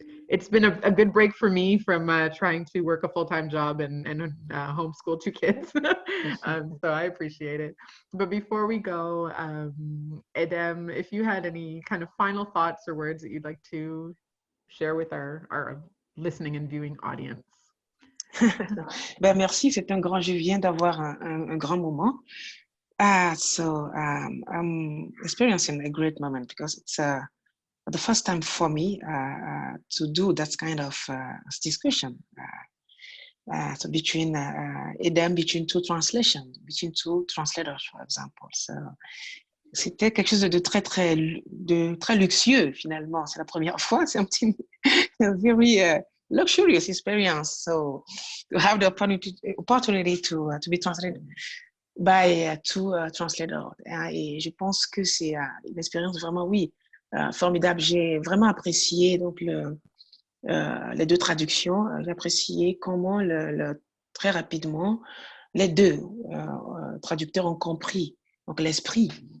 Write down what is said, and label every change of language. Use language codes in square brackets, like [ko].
[en] It's been a good break for me from trying to work a full-time job and homeschool 2 kids. So I appreciate it. But before we go, Edem, if you had any kind of final thoughts or words that you'd like to share with our listening and viewing audience. [fr] Merci, c'est un grand, je viens d'avoir un grand moment. [en] So I'm experiencing a great moment because it's the first time for me to do that kind of discussion. So between between 2 translations, between 2 translators, for example. [fr] So c'était quelque chose de très luxueux finalement. C'est la première fois. C'est [en] a very luxurious experience. So to have the opportunity to be translated by 2 translators. [fr] Et je pense que c'est une expérience vraiment, oui, formidable. J'ai vraiment apprécié donc les 2 traductions. J'ai apprécié comment très rapidement les 2 traducteurs ont compris donc l'esprit